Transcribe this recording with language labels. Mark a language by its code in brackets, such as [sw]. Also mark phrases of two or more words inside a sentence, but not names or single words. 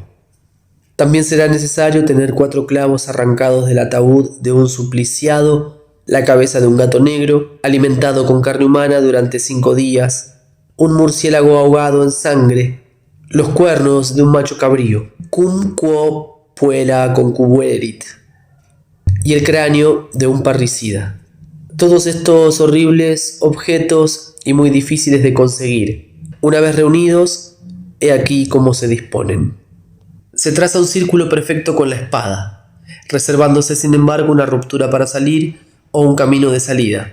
[es] También será necesario tener 4 clavos arrancados del ataúd de un supliciado, la cabeza de un gato negro, alimentado con carne humana durante 5 días, un murciélago ahogado en sangre, los cuernos de un macho cabrío, [la] cum quo puella concubuerit, [es] y el cráneo de un parricida. Todos estos horribles objetos y muy difíciles de conseguir. Una vez reunidos, he aquí cómo se disponen. Se traza un círculo perfecto con la espada, reservándose sin embargo una ruptura para salir o un camino de salida.